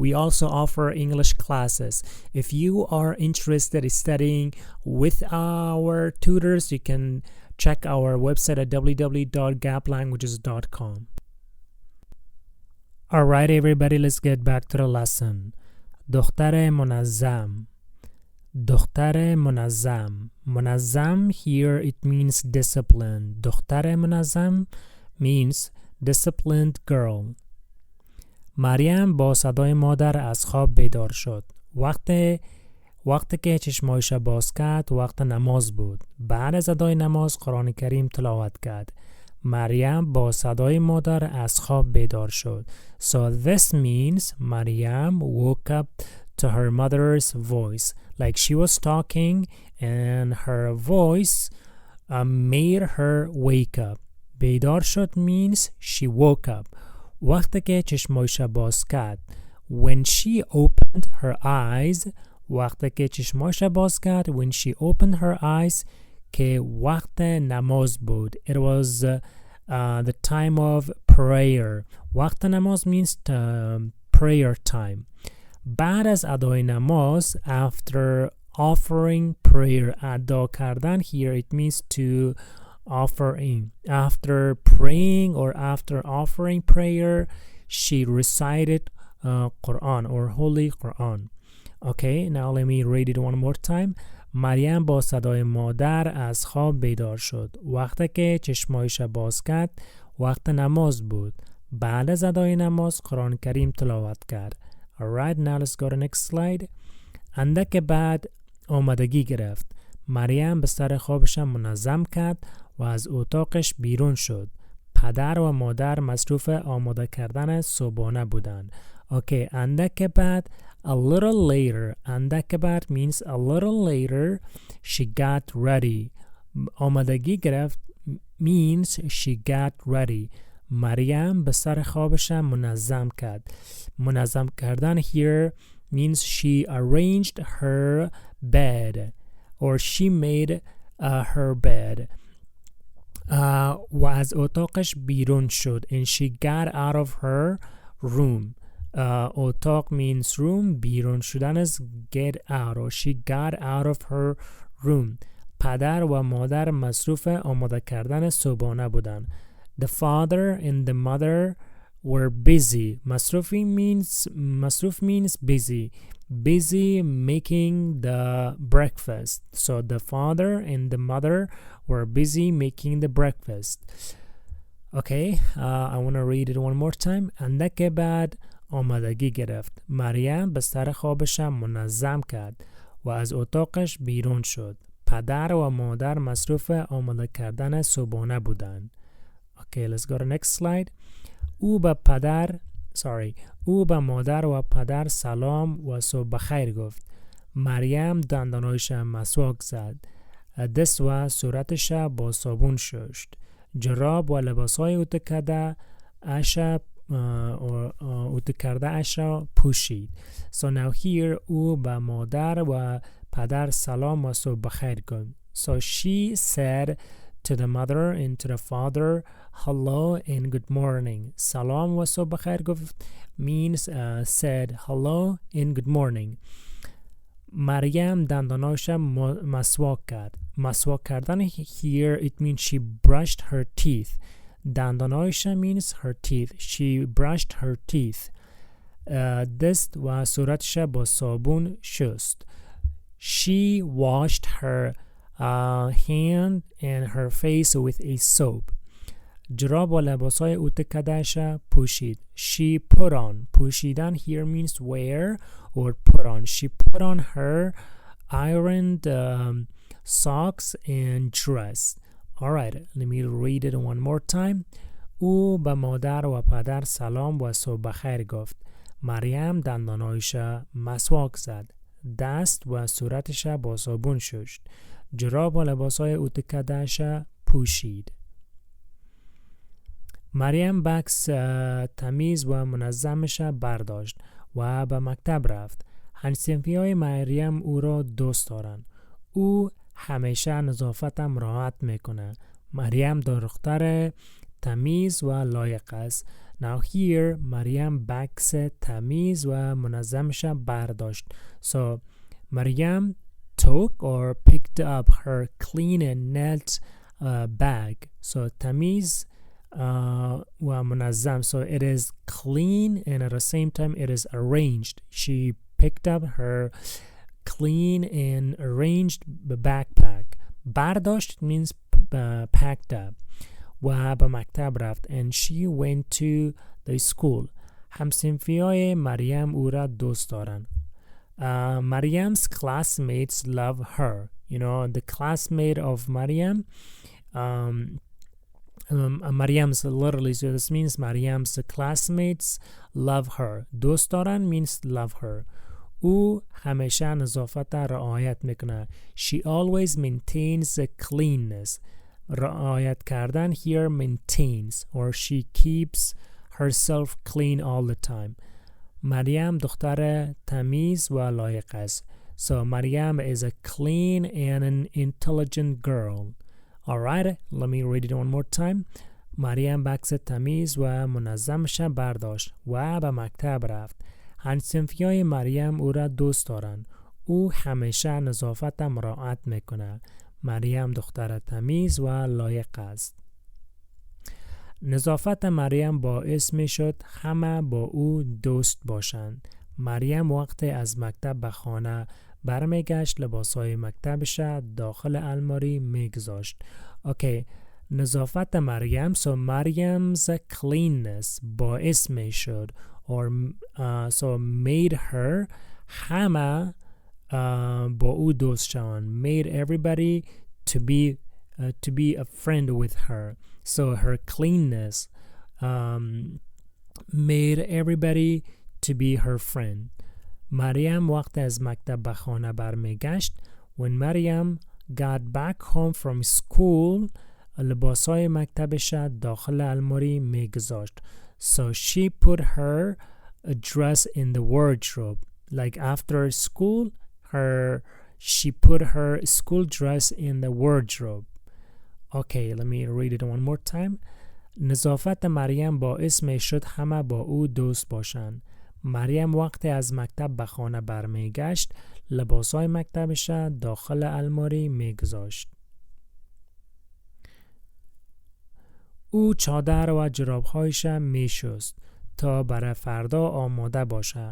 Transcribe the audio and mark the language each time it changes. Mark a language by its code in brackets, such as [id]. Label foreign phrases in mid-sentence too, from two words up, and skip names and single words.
[en] We also offer English classes. If you are interested in studying with our tutors, you can check our website at www.gaplanguages.com. Alright everybody, let's get back to the lesson. [fa] دختر منظم. دختر منظم. [en] منظم here it means disciplined. [fa] دختر منظم [en] means disciplined girl. [fa] مریم با صدای مادر از خواب بیدار شد. وقتی که چشمایش باز کرد وقت نماز بود. بعد از ادای نماز قرآن کریم تلاوت کرد. مریم با صدای مادر از خواب بیدار شد. [en] So this means Maryam woke up to her mother's voice. Like she was talking and her voice made her wake up. [fa] بیدار شد [en] means she woke up. [fa] وقتی که چشمایش باز کرد. [en] When she opened her eyes. [fa] وقتی که چشمایش باز کرد. [en] When she opened her eyes. [fa] که وقت نماز بود. [en] It was the time of prayer. [fa] وقت نماز [en] means prayer time. [fa] بعد از ادای نماز, [en] after offering prayer, [fa] ادا کردن [en] here it means to offer in. After praying or after offering prayer, she recited Quran or Holy Quran. Okay, now let me read it one more time. [fa] مریم با صدای مادر از خواب بیدار شد. وقتی که چشمایش باز کرد, وقت نماز بود. بعد از ادای نماز قرآن کریم تلاوت کرد. [en] Alright, now let's go to next slide. [fa] اندک بعد آمادگی گرفت. مریم بستر خوابش منظم کرد و از اتاقش بیرون شد. پدر و مادر مصروف آماده کردن صبحانه بودند. Okay, اندک بعد, [en] a little later. [fa] اندک بعد [en] means a little later she got ready. [fa] آمادگی گرفت [en] means she got ready. [fa] مریم بستر خوابش منظم کرد. منظم کردن [en] here means she arranged her bed or she made her bed. [fa] و از اتاقش بیرون شد [en] and she got out of her room. اتاق means room. [fa] بیرون شدن [en] is get out or she got out of her room. [fa] پدر و مادر مصروف آماده کردن صبحانه بودند. [en] The father and the mother were busy. مصروف means busy. Busy making the breakfast. So the father and the mother were busy making the breakfast. Okay, I want to read it one more time. [fa] اندک بعد آمادگی گرفت. مریم بستر خوابش منظم کرد و از اتاقش بیرون شد. پدر و مادر مصروف آماده کردن صبحانه بودند. [en] Okay, let's go to next slide. [fa] او به مادر و پدر سلام و صبح بخیر گفت. مریم دندانایش مسواک زد. دست و صورتش با صابون شست. جراب و لباسهای اوتو کرده اش را پوشید. [en] So now here [fa] او به مادر و پدر سلام و صبح بخیر گفت. [en] So she said to the mother and to the father, hello and good morning. [fa] سلام و صبح بخیر گفت [en] means said hello and good morning. [fa] مریم دندانایش مسواک کرد. مسواک کردن [en] here it means she brushed her teeth. دندانایش means her teeth. She brushed her teeth. [fa] دست و صورتش با صابون شست. [en] She washed her hand and her face with a soap. [fa] جراب و لباسای اوتکدهش پوشید. [en] She put on. پوشیدن here means wear or put on. She put on her ironed socks and dress. Alright, let me read it one more time. [fa] او به مادر و پدر سلام و صبح بخیر گفت. مریم دندانایش مسواک زد. دست و صورتش با صابون شست. جراب و لباسای اوتکدهش پوشید. مریم بکس تمیز و منظمش برداشت و به مکتب رفت. همصنفی‌های مریم او را دوست دارند. او همیشه نظافتم رعایت میکنه. مریم دختر تمیز و لایق است. [en] Now here [fa] مریم بکس تمیز و منظمش برداشت. [en] So مریم took or picked up her clean and neat bag. [fa] So تمیز و منظم. [en] So it is clean and at the same time it is arranged. She picked up her clean and arranged backpack. برداشت means packed up. [fa] و به مکتب رفت. [en] And she went to the school. [fa] همصنفی‌های مریم او را دوست دارند. [en] Mariam's classmates love her. You know, the classmate of Mariam, Mariam's literally, so this means Mariam's classmates love her. [fa] دوست دارن [en] means love her. [fa] او همیشه نظافت رعایت میکنه. [en] She always maintains cleanness. [fa] رعایت کردن [en] here maintains or she keeps herself clean all the time. [fa] مریم دختر تمیز و لایق است. [en] So Mariam is a clean and an intelligent girl. Alright, let me read it one more time. [fa] مریم بکس تمیز و منظمش برداشت و به مکتب رفت. همصنفی‌های مریم او را دوست دارند. او همیشه نظافت رعایت میکنه. مریم دختر تمیز و لایق است. نظافت مریم باعث می شد همه با او دوست باشند. مریم وقت از مکتب به خانه برمیگشت لباسهای مکتبش داخل الماری میگذاشت. Okay, نظافت مریم, [en] so Mariam's cleanness [fa] باعث می شد [en] or so made her [fa] همه با او دوست شوند. [en] Made everybody to be a friend with her. So her cleanness made everybody to be her friend. [fa] مریم وقت از مکتب به خانه برمیگشت. [en] When Mariam got back home from school, [fa] لباسای مکتبش داخل الماری میگذاشت. [en] So she put her dress in the wardrobe. Like after school, she put her school dress in the wardrobe. Okay, let me read it one more time. [fa] نظافت مریم باعث می شد همه با او دوست باشند. مریم وقتی از مکتب به خانه برمیگشت لباسای مکتبش داخل الماری میگذاشت. او چادر و جرابهایش میشست تا برای فردا آماده باشه.